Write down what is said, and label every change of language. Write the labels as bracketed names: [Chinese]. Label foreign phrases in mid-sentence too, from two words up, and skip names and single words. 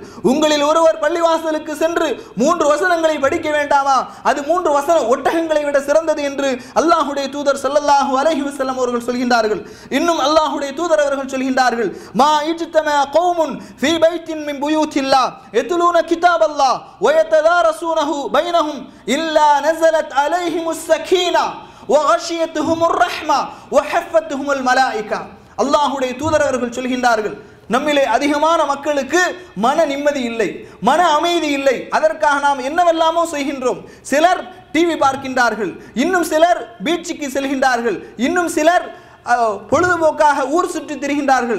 [Tamil] உங்களில் ஒருவர் பள்ளிவாசலுக்கு சென்று 3 வசனங்களை படிக்க வேண்டாமா, அது 3 ஒட்டகங்களை விட சிறந்தது என்று அல்லாஹ்வுடைய தூதர் [Arabic] صلى الله عليه وسلم [Tamil] அவர்கள் சொல்கின்றார்கள். இன்னும் அல்லாஹ்வுடைய தூதர் அவர்கள் சொல்கின்றார்கள், [Arabic] ما اجتمع قوم في بيت من بيوت الله يتلون كتاب الله و وَيَتَدَارَسُونَهُ بَيْنَهُمْ إِلَّا نَزَلَتْ عَلَيْهِمُ السَّكِينَةُ وَغَشِيَتْهُمُ الرَّحْمَةُ وَحَفَّتْهُمُ الْمَلَائِكَةُ. [Tamil] அல்லாஹ்வுடைய தூதர் அவர்கள் சொல்கின்றார்கள், நம்மிலே அதிகமான மக்களுக்கு மன நிம்மதி இல்லை, மன அமைதி இல்லை. அதற்காக நாம் என்னவெல்லாமோ செய்கின்றோம். சிலர் டிவி பார்க்கின்றார்கள், இன்னும் சிலர் பீச்சுக்கு செல்கின்றார்கள், இன்னும் சிலர் பொழுதுபோக்காக ஊர் சுற்றி திரிகின்றார்கள்.